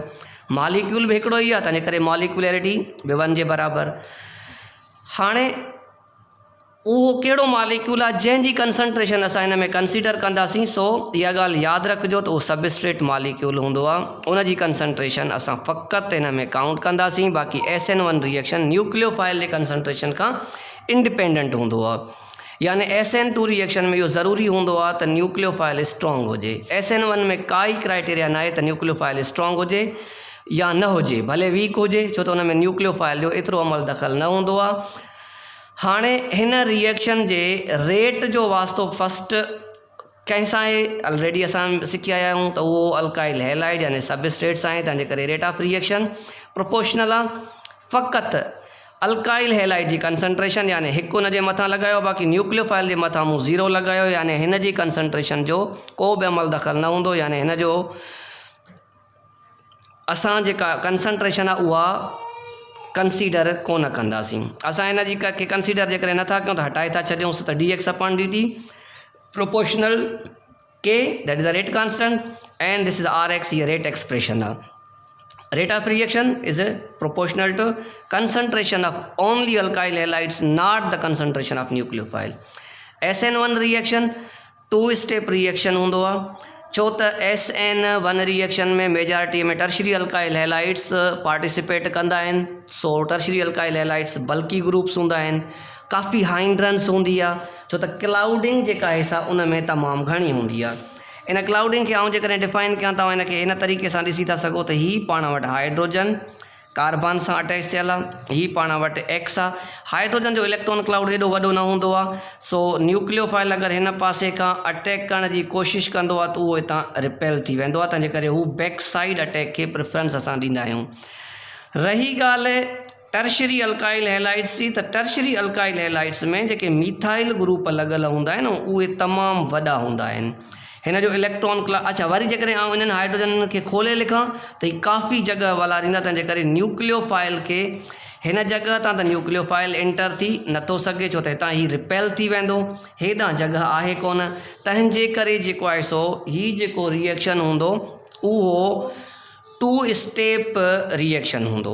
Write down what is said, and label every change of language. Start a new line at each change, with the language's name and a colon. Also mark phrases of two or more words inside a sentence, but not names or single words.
Sindhi: मालिक्यूल बि हिकिड़ो ई आहे, तंहिंजे करे मॉलिक्यूलैरिटी बि 1 जे बराबरि। हाणे उहो कहिड़ो मालिक्यूल आहे जंहिंजी कंसंट्रेशन असां हिन में कंसीडर कंदासीं, सो इहा ॻाल्हि यादि रखिजो त उहो
English: substrate molecule
Sindhi: हूंदो आहे, उन जी कंसंट्रेशन असां फ़क़ति हिन में काउंट कंदासीं। बाक़ी
English: SN1 reaction nucleophile
Sindhi: जे कंसंट्रेशन खां इंडिपेंडेंट हूंदो आहे, यानी
English: SN2 reaction
Sindhi: में इहो ज़रूरी हूंदो आहे त
English: nucleophile strong
Sindhi: हुजे। SN1 में काई क्राइटेरिया न आहे त
English: nucleophile strong
Sindhi: हुजे या न हुजे, भले वीक हुजे, छो त हुन में न्यूक्लियोफाइल जो एतिरो अमल दख़ल न हूंदो आहे। हाणे हिन रिएक्शन जे रेट जो वास्तो फस्ट कंहिंसां आहे, ऑलरेडी असां सिखी आया आहियूं त उहो
English: alkyl halide
Sindhi: यानी सबस्ट्रेट्स आहे, तंहिंजे करे
English: rate of reaction proportional
Sindhi: आहे। फ़क़ति
English: alkyl halide
Sindhi: जी कंसंट्रेशन यानी हिकु हुन जे मथां लॻायो, बाक़ी न्यूक्लियोफाइल जे मथां मूं 0 लॻायो, यानी हिन जी कंसंट्रेशन जो को बि अमल दख़ल न हूंदो, यानी हिन जो असां जेका कंसंट्रेशन आहे उहा कंसीडर कोन कंदासीं। असां हिन जी खे कंसीडर जेकॾहिं नथा कयूं त हटाए था छॾियूंसि त
English: dx/dt proportional K, that is the rate constant, and this is Rx,
Sindhi: ये
English: rate expression
Sindhi: आहे।
English: Rate of reaction is proportional to concentration of only alkyl halides, not the concentration of nucleophile. SN1 reaction 2-step reaction
Sindhi: हूंदो आहे, छो त
English: SN1 reaction
Sindhi: में मेजॉरिटी में
English: tertiary alkyl halides participate
Sindhi: कंदा आहिनि। सो
English: tertiary alkyl halides bulky groups
Sindhi: हूंदा आहिनि, काफ़ी हाइंड्रेंस हूंदी आहे, छो त क्लाउडिंग जेका आहे सा उन में तमामु घणी हूंदी आहे। इन क्लाउडिंग खे आउं जेकॾहिं डिफाइन कयां तव्हां हिन खे इन तरीक़े सां ॾिसी था सघो त ही पाण वटि हाइड्रोजन कार्बन सां अटैच थियल आहे, ही पाण वटि एक्स आहे। हाइड्रोजन जो
English: electron cloud
Sindhi: हेॾो वॾो न हूंदो आहे, सो न्यूक्लियोफाइल अगरि हिन पासे खां अटैक करण जी कोशिशि कंदो आहे त उहो हितां रिपेल थी वेंदो आहे, तंहिंजे करे हू
English: back side attack
Sindhi: खे प्रिफरेंस असां ॾींदा आहियूं। रही ॻाल्हि
English: tertiary alkyl halides
Sindhi: जी, त
English: tertiary alkyl halides
Sindhi: में जेके
English: methyl group
Sindhi: लॻल हूंदा आहिनि उहे तमामु वॾा हूंदा आहिनि। हिन जो इलेक्ट्रॉन अच्छा वरी जेकॾहिं आउं इन्हनि हाइड्रोजन खे खोले लिखां त ही काफ़ी जॻह वलारींदा, तंहिंजे करे न्यूक्लियोफाइल खे हिन जॻह तां त
English: nucleophile enter
Sindhi: थी नथो सघे, छो त हितां ही रिपेल थी वेंदो, हेॾां जॻह आहे कोन, तंहिंजे करे जेको आहे सो ही जेको रिएक्शन हूंदो उहो
English: 2 step reaction
Sindhi: हूंदो।